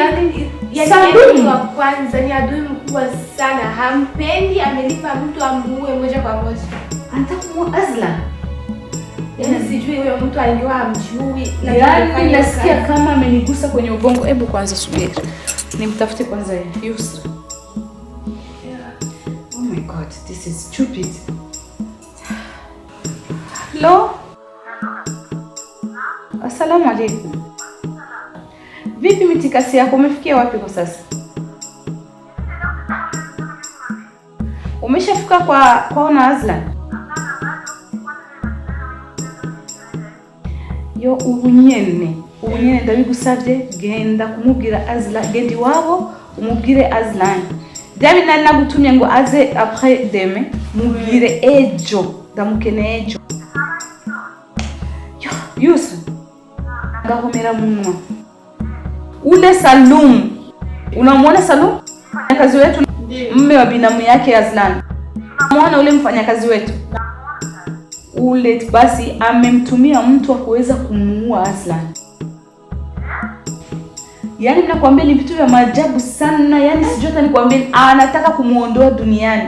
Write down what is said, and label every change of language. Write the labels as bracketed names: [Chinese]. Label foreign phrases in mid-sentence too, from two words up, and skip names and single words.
[Swahili] SALUM wa kwanza ni adui mkubwa sana. Hampendi, amelipa mtu amuue moja kwa moja. Anataka kumuua AZLAN. Yaani sijui huyo mtu alijua hamjui. Yaani nasikia kama amenigusa kwenye ubongo. Hebu kwanza subiri. Nimtafute kwanza YUSRA. [English] Oh my God, this is stupid. Hello? [Arabic] السلام عليكم. [Swahili] Vipi mitikasi yako, umefikia wapi kwa sasa? Umeshafika kwa AZLAN? [Rundi] Yo ubunyene ndabigusavye, genda kumubwira AZLAN, gendi wabo umubwire AZLAN. Davi nagutumye ngo aze [French] après demain, [Rundi] mubwire ejo, ndamukene ejo. Yo Yusra ngahomera munwa. [Swahili] Ule Salum, unamwona Salum? Mfanyakazi wetu, mume wa binamu yake AZLAN. Unamwona ule mfanyakazi wetu? Ule basi amemtumia mtu wa kuweza kumuua AZLAN. Yaani nakwambia ni vitu vya maajabu sana, yaani sijui hata nikwambia, anataka kumuondoa duniani.